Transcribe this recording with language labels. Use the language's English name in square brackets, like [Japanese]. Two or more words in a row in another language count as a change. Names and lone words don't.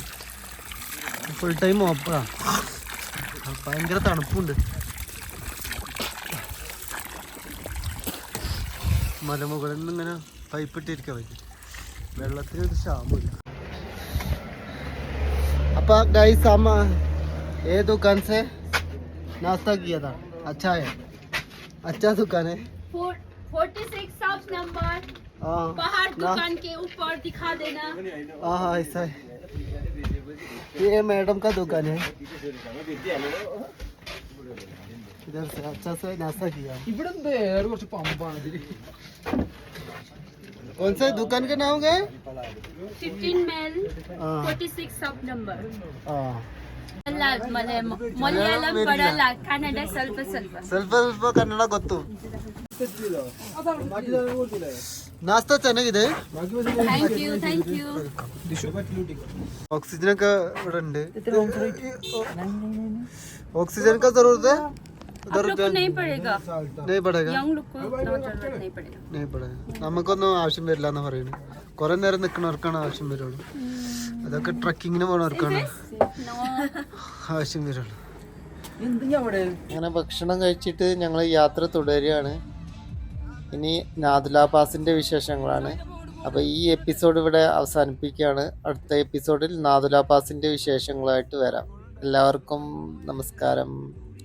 [English] full time [Malayalam] ഓപ്പണാ. ഭയങ്കര തണുപ്പുണ്ട്. മലമുകളിൽ നിന്ന് ഇങ്ങനെ പൈപ്പ് ഇട്ടിരിക്കാൻ പറ്റും. വെള്ളത്തിന് ഒരു ക്ഷാമമില്ല. അപ്പൊ ഗൈസ് [Hindi] हम ये दुकान से नाश्ता किया था. अच्छा है, अच्छा दुकान है. 46 शॉप नंबर बाहर दुकान के ऊपर दिखा देना. हाँ ऐसा है. ये मैडम का दुकान है. इधर से अच्छा से नाश्ता किया. कौन सा दुकान का नाम है? 15 मेल 46 शॉप नंबर. [Kannada] ಮಲಯಾಳಂ ಬರಲ್ಲ, ಕನ್ನಡ ಸ್ವಲ್ಪ ಸ್ವಲ್ಪ ಕನ್ನಡ ಗೊತ್ತು. ನಾಸ್ತಾ ಚೆನ್ನಾಗಿದೆ. [English] thank you. [Hindi] ऑक्सीजन का [Malayalam] ഇവിടെ ഉണ്ട്. [Hindi] ऑक्सीजन का जरूरत है? आप लोग को नहीं पड़ेगा, नहीं पड़ेगा यंग लोग को इतना जरूरत नहीं पड़ेगा. नहीं पड़ेगा [Malayalam] നമുക്കൊന്നും ആവശ്യം വരില്ല എന്ന് പറയുന്നത് കുറെ നേരം നിൽക്കുന്നവർക്കാണ് ആവശ്യം വരുള്ളൂ അതൊക്കെ ട്രക്കിങ്ങിന് പോകുന്നവർക്കാണ് ആവശ്യം വരുള്ളൂ അങ്ങനെ ഭക്ഷണം കഴിച്ചിട്ട് ഞങ്ങൾ യാത്ര തുടരുകയാണ് ഇനി നാഥുല പാസിന്റെ വിശേഷങ്ങളാണ് അപ്പോൾ ഈ എപ്പിസോഡ് ഇവിടെ അവസാനിപ്പിക്കുകയാണ് അടുത്ത എപ്പിസോഡിൽ നാഥുല പാസിന്റെ വിശേഷങ്ങളായിട്ട് വരാം എല്ലാവർക്കും നമസ്കാരം